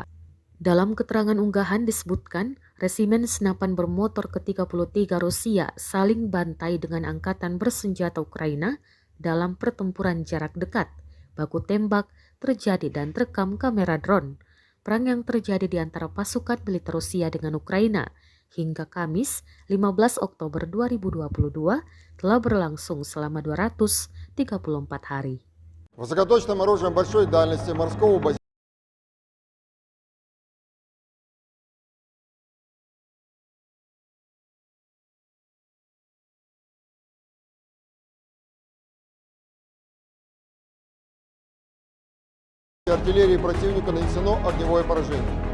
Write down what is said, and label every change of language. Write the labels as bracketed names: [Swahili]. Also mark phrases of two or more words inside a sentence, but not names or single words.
[Indonesian] Dalam keterangan unggahan disebutkan, resimen senapan bermotor ke-33 Rusia saling bantai dengan angkatan bersenjata Ukraina dalam pertempuran jarak dekat. Baku tembak terjadi dan terekam kamera drone. Perang yang terjadi di antara pasukan militer Rusia dengan Ukraina hingga Kamis 15 Oktober 2022 telah berlangsung selama 234 hari. [Russian] Высокоточным оружием большой дальности морского базирования артиллерии противника нанесено огневое поражение.